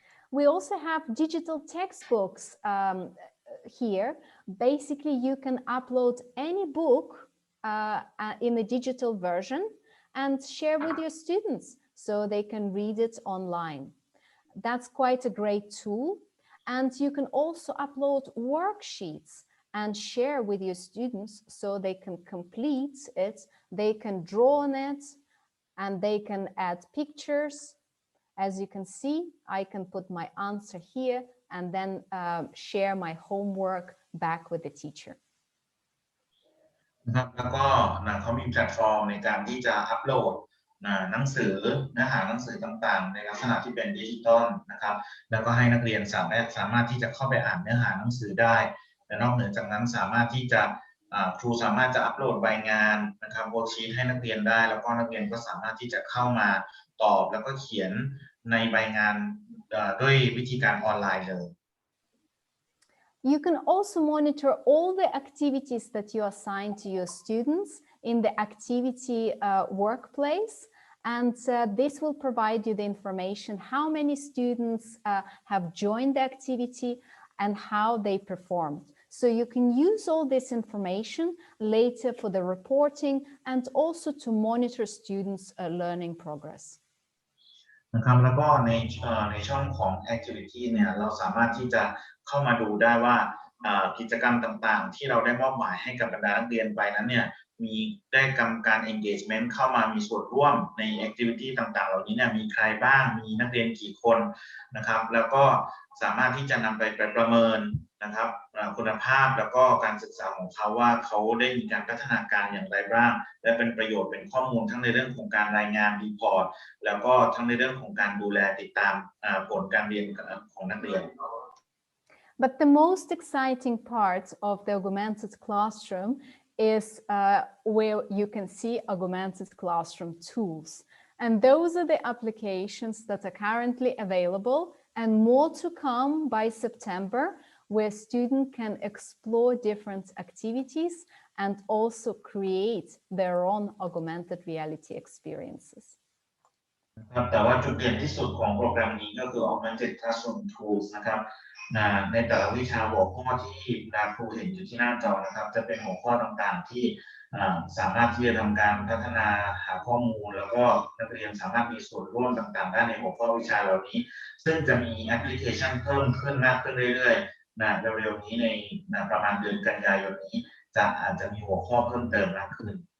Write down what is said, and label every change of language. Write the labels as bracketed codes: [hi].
[en] We also have digital textbooks here. Basically, you can upload any book in a digital version and share with your students so they can read it online. That's quite a great tool. And you can also upload worksheets and share with your students so they can complete it, they can draw on it, and they can add pictures. As you can see, I can put my answer here and then share my homework back with the teacher. [th] นะครับแล้วก็เขามีแพลตฟอร์มในการที่จะอัปโหลดหนังสือเนื้อหาหนังสือต่างๆในลักษณะที่เป็นดิจิตอลนะครับแล้วก็ให้นักเรียนสามารถที่จะเข้าไปอ่านเนื้อหาหนังสือได้และนอกเหนือจากนั้นสามารถที่จะครูสามารถจะอัปโหลดใบงานนะครับเวิร์กชีทให้นักเรียนได้แล้วก็นักเรียนก็สามารถที่จะเข้ามาตอบแล้วก็เขียนในใบงานด้วยวิธีการออนไลน์เลย [en] You can also monitor all the activities that you assign to your students in the activity workplace. And this will provide you the information how many students have joined the activity and how they performed. So you can use all this information later for the reporting and also to monitor students' learning progress. [th] นะครับแล้วก็ในช่องของ activity เนี่ยเราสามารถที่จะเข้ามาดูได้ว่ากิจกรรมต่างๆที่เราได้มอบหมายให้กับบรรดานักเรียนไปนั้นเนี่ยได้กำการ engagement เข้ามามีส่วนร่วมใน activity ต่างๆเหล่านี้เนี่ยมีใครบ้างมีนักเรียนกี่คนนะครับแล้วก็สามารถที่จะนำไปประเมินนะครับ คุณภาพแล้วก็การศึกษาของเขาว่าเขาได้มีการพัฒนาการอย่างไรบ้างและเป็นประโยชน์เป็นข้อมูลทั้งในเรื่องของการรายงานรีพอร์ตแล้วก็ทั้งในเรื่องของการดูแลติดตามผลการเรียนของนักเรียน [en] But the most exciting part of the augmented classroom is where you can see augmented classroom tools. And those are the applications that are currently available and more to come by September, where students can explore different activities and also create their own augmented reality experiences. [th] แต่ว่าจุดเด่นที่สุดของโปรแกรมนี้ก็คือ Augmented Classroom Tools นะครับในแต่ละวิชาหัวข้อที่ครูเห็นอยู่ที่หน้าจอนะครับจะเป็นหัวข้อต่างๆที่สามารถที่จะทำการพัฒนาหาข้อมูลแล้วก็นักเรียนสามารถมีส่วนร่วมต่างๆได้ในหัวข้อวิชาเหล่านี้ซึ่งจะมีแอปพลิเคชันเพิ่มขึ้นมากขึ้นเรื่อยๆเร็วๆนี้ในประมาณเดือนกันยายนนี้อาจจะมีหัวข้อเพิ่มเติมมากขึ้น